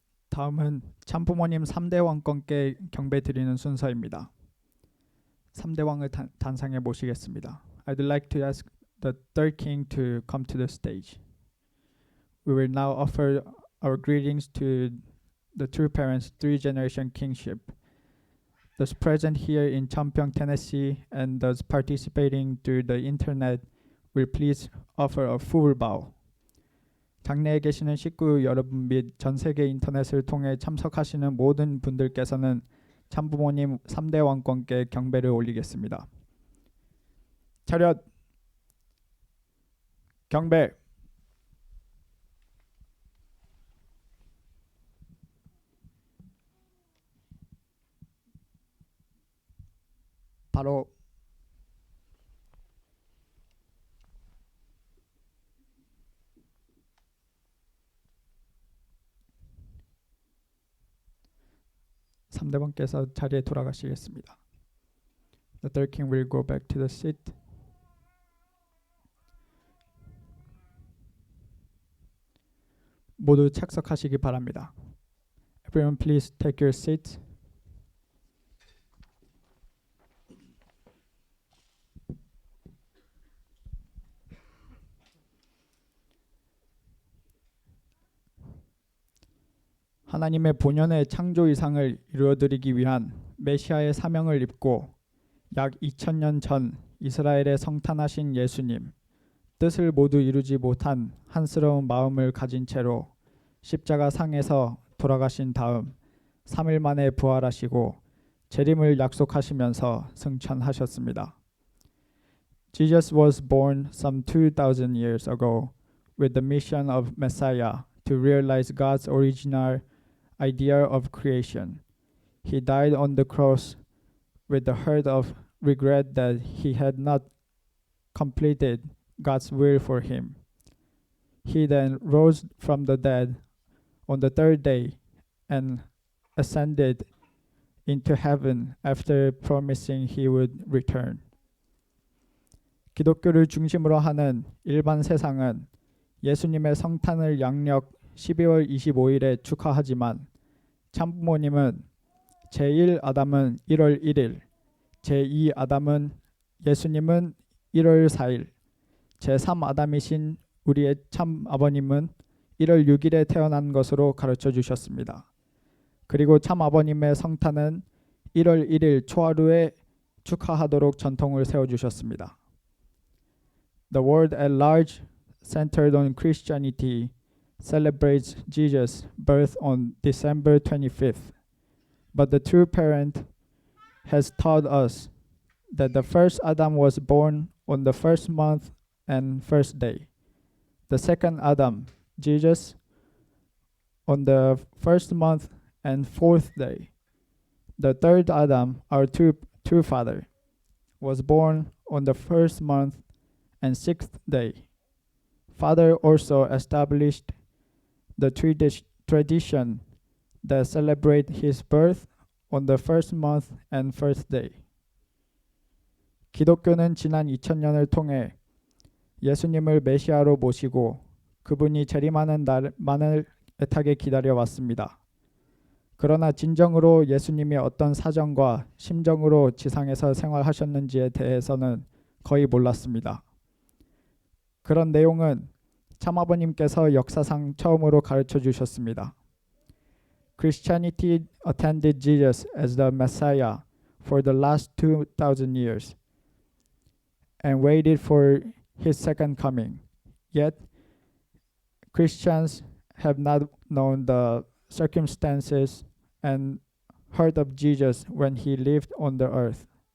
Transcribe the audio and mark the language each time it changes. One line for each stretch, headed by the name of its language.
Korean: 다음은 참부모님 3대 왕권께 경배 드리는 순서입니다. 3대 왕을 단상에 모시겠습니다.
English: I'd like to ask the third king to come to the stage. We will now offer our greetings to the true parents' three-generation kingship. Those present here in Champyeong, Tennessee, and those participating through the internet will please offer a full bow.
Korean: 장내에 계시는 식구 여러분 및 전 세계 인터넷을 통해 참석하시는 모든 분들께서는 참부모님 3대 왕권께 경배를 올리겠습니다. 차렷 경배. 바로 삼대왕께서 자리에 돌아가시겠습니다.
English: The third king will go back to the seat.
Korean: 모두 착석하시기 바랍니다.
English: Everyone please take your seat.
Korean: 하나님의 본연의 창조 이상을 이루어드리기 위한 메시아의 사명을 입고 약 2000년 전 이스라엘에 성탄하신 예수님, 뜻을 모두 이루지 못한 한스러운 마음을 가진 채로 십자가 상에서 돌아가신 다음 3일 만에 부활하시고 재림을 약속하시면서 승천하셨습니다.
English: Jesus was born some 2000 years ago with the mission of Messiah to realize God's original idea of creation. He died on the cross with the hurt of regret that he had not completed God's will for him. He then rose from the dead on the third day and ascended into heaven after promising he would return.
Korean: 기독교를 중심으로 하는 일반 세상은 예수님의 성탄을 양력 12월 25일에 축하하지만 참부모님은 제1 아담은 1월 1일, 제2 아담은 예수님은 1월 4일, 제3 아담이신 우리의 참 아버님은 1월 6일에 태어난 것으로 가르쳐 주셨습니다. 그리고 참 아버님의 성탄은 1월 1일 초하루에 축하하도록 전통을 세워주셨습니다.
English: The world at large, centered on Christianity, celebrates Jesus' birth on December 25th. But the true parent has taught us that the first Adam was born on the first month and first day. The second Adam, Jesus, on the first month and fourth day. The third Adam, our true father, was born on the first month and sixth day. Father also established the tradition that celebrate his birth on the first month and first day.
Korean: 기독교는 지난 2000년을 통해 예수님을 메시아로 모시고 그분이 재림하는 날만을 애타게 기다려 왔습니다. 그러나 진정으로 예수님이 어떤 사정과 심정으로 지상에서 생활하셨는지에 대해서는 거의 몰랐습니다. 그런 내용은 참아버님께서 역사상 처음으로 가르쳐 주셨습니다.
English: Christianity attended Jesus as the Messiah for the last 2,000 years and waited for his second coming. Yet, Christians have not known the circumstances and heard of Jesus when he lived on the earth.